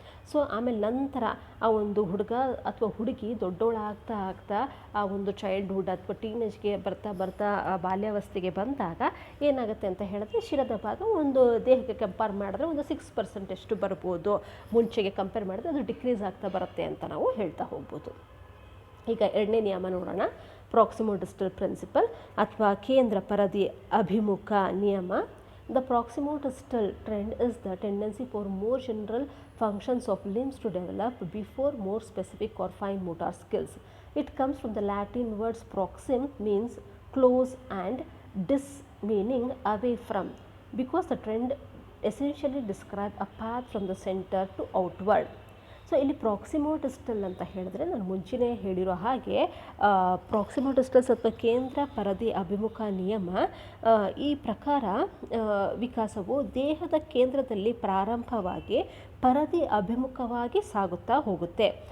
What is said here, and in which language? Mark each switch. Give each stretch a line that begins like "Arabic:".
Kannada: So ಆಮೇಲೆ ನಂತರ ಆ ಒಂದು ಹುಡುಗ ಅಥವಾ ಹುಡುಗಿ ದೊಡ್ಡೋಳಾಗ್ತಾ ಆಗ್ತಾ ಆ ಒಂದು ಚೈಲ್ಡ್ಹುಡ್ ಅಥವಾ ಟೀನೇಜ್ಗೆ ಬರ್ತಾ ಬಾಲ್ಯಾವಸ್ಥೆಗೆ ಬಂದಾಗ ಏನಾಗುತ್ತೆ ಅಂತ ಹೇಳಿದ್ರೆ ಶಿರದ ಭಾಗ ಒಂದು ದೇಹಕ್ಕೆ ಕಂಪೇರ್ ಮಾಡಿದ್ರೆ ಒಂದು 6% ಅಷ್ಟು ಬರ್ಬೋದು. ಮುಂಚೆಗೆ ಕಂಪೇರ್ ಮಾಡಿದ್ರೆ ಅದು ಡಿಕ್ರೀಸ್ ಆಗ್ತಾ ಬರುತ್ತೆ ಅಂತ ನಾವು ಹೇಳ್ತಾ ಹೋಗ್ಬೋದು. ಈಗ ಎರಡನೇ ನಿಯಮ ನೋಡೋಣ, ಪ್ರಾಕ್ಸಿಮೋಡಿಸ್ಟಲ್ ಪ್ರಿನ್ಸಿಪಲ್ ಅಥವಾ ಕೇಂದ್ರ ಪರದಿ ಅಭಿಮುಖ ನಿಯಮ.
English: The proximodistal trend is the tendency for more general functions of limbs to develop before more specific or fine motor skills. It comes from the Latin words proxim means close and dis meaning away from, because the trend essentially describes a path from the center to outward.
Kannada: So ಇಲ್ಲಿ ಪ್ರಾಕ್ಸಿಮೋಡಿಸ್ಟಲ್ ಅಂತ ಹೇಳಿದ್ರೆ ನಾನು ಮುಂಚೆನೇ ಹೇಳಿರೋ ಹಾಗೆ ಪ್ರಾಕ್ಸಿಮೋಡಿಸ್ಟಲ್ಸ್ ಅಥವಾ ಕೇಂದ್ರ ಪರದಿ ಅಭಿಮುಖ ನಿಯಮ ಈ ಪ್ರಕಾರ ವಿಕಾಸವು ದೇಹದ ಕೇಂದ್ರದಲ್ಲಿ ಪ್ರಾರಂಭವಾಗಿ ಪರದಿ ಅಭಿಮುಖವಾಗಿ ಸಾಗುತ್ತಾ ಹೋಗುತ್ತೆ.